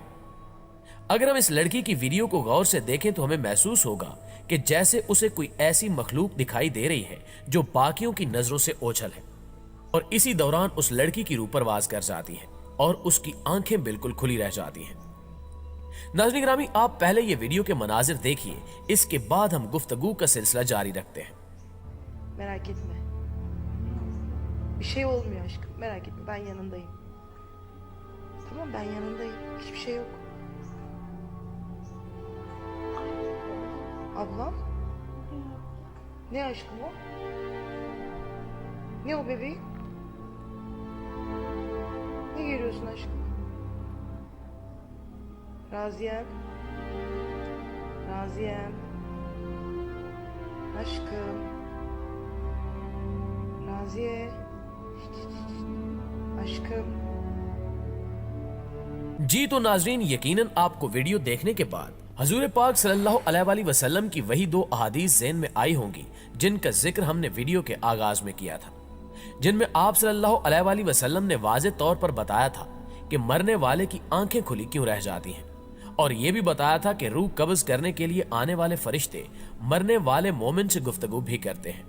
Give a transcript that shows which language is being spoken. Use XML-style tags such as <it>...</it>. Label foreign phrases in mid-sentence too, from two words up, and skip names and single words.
<ur>اگر ہم اس لڑکی کی ویڈیو کو غور سے دیکھیں تو ہمیں محسوس ہوگا کہ جیسے اسے کوئی ایسی مخلوق دکھائی دے رہی ہے جو باقیوں کی نظروں سے اوجھل ہے، اور اسی دوران اس لڑکی کی روح پرواز کر جاتی ہے اور اس کی آنکھیں بالکل کھلی رہ جاتی ہیں۔ ناظرین گرامی، آپ پہلے یہ ویڈیو کے مناظر دیکھیے، اس کے بعد ہم گفتگو کا سلسلہ جاری رکھتے ہیں۔</ur> <tr>Merak etme. Bir şey olmuyor aşkım. Merak etme. Ben yanındayım. Tamam, ben yanındayım. Hiçbir şey yok. Ablam? Ne aşkım o? Ne o bebeğim? Ne görüyorsun aşkım? Raziyem. Raziyem. Aşkım. Raziye. Aşkım.</tr> <ur>جی تو ناظرین، یقیناً آپ کو ویڈیو دیکھنے کے بعد حضور پاک</ur> <ar>صلی اللہ علیہ وآلہ وسلم</ar> <ur>کی وہی دو احادیث ذہن میں آئی ہوں گی جن کا ذکر ہم نے ویڈیو کے آغاز میں کیا تھا، جن میں آپ</ur> <ar>صلی اللہ علیہ وآلہ وسلم</ar> <ur>نے واضح طور پر بتایا تھا کہ مرنے والے کی آنکھیں کھلی کیوں رہ جاتی ہیں، اور یہ بھی بتایا تھا کہ روح قبض کرنے کے لیے آنے والے فرشتے مرنے والے مومن سے گفتگو بھی کرتے ہیں۔</ur>